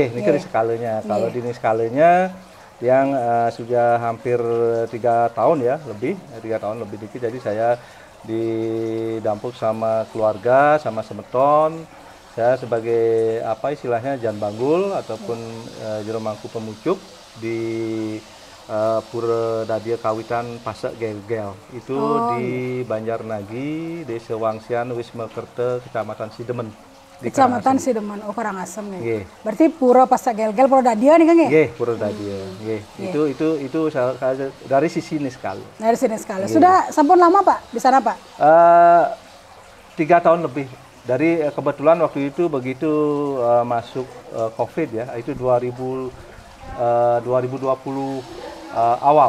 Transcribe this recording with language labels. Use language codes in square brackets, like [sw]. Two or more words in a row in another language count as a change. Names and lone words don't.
[id] Ini kan skalanya. Kalau di skalanya yang sudah hampir 3 tahun ya, lebih 3 tahun lebih dikit. Jadi saya didampuk sama keluarga, sama semeton. Saya sebagai istilahnya Jan Banggul ataupun Jero Mangku Pemucuk di Pura Dadia Kawitan Pasek Gelgel itu di Banjarnagi, Desa Wangsian, Wisma Kerta, Kecamatan Sidemen. Kecamatan Sidemen, Karangasem nih. Berarti Pura Pasek Gelgel, Pura Dadia nih kan ya? Nggih, Pura Dadia. Itu dari sisi niskala. Dari sini sekali. Sudah sampun lama Pak di sana Pak? 3 tahun lebih. Dari kebetulan waktu itu begitu masuk COVID ya, itu 2020 awal.